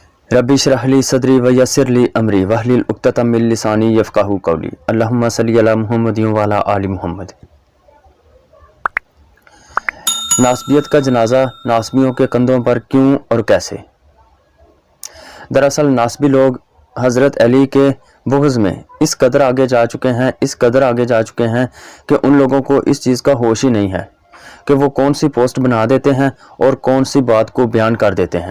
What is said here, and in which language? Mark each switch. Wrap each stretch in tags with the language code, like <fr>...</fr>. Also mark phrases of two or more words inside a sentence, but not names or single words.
<ar>رب اشرح لي صدري ويسر لي أمري واحلل عقدة من لساني يفقهوا قولي. اللهم صل على محمد وعلى آل محمد.</ar> <hi>नास्बियत का जनाजा नास्बियों के कंधों पर क्यों और कैसे? दरअसल नास्बी लोग हज़रत अली के बुग़्ज़ में इस कदर आगे जा चुके हैं कि उन लोगों को इस चीज़ का होश ही नहीं है कि वो कौन सी पोस्ट बना देते हैं और कौन सी बात को बयान कर देते हैं।</hi>